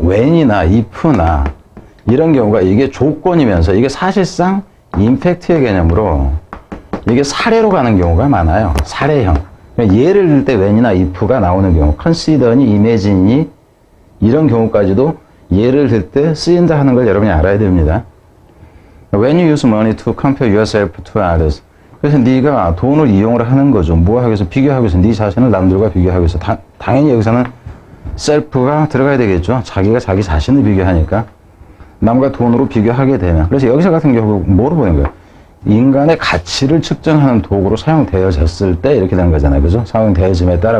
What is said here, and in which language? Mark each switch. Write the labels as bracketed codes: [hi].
[ko] when이나 if나 이런 경우가 이게 조건이면서 이게 사실상 임팩트의 개념으로 이게 사례로 가는 경우가 많아요. 사례형. 그러니까 예를 들 때 when이나 if가 나오는 경우, consider니, imagine이 이런 경우까지도 예를 들 때 쓰인다 하는 걸 여러분이 알아야 됩니다. [en] When you use money to compare yourself to others. [ko] 그래서 네가 돈을 이용을 하는 거죠. 뭐 하기 위해서? 비교하기 위해서. 네 자신을 남들과 비교하기 위해서. 당연히 여기서는 셀프가 들어가야 되겠죠. 자기가 자기 자신을 비교하니까. 남과 돈으로 비교하게 되면. 그래서 여기서 같은 경우 뭐로 보는 거예요? 인간의 가치를 측정하는 도구로 사용되어졌을 때 이렇게 되는 거잖아요. 그죠? 사용되어짐에 따라.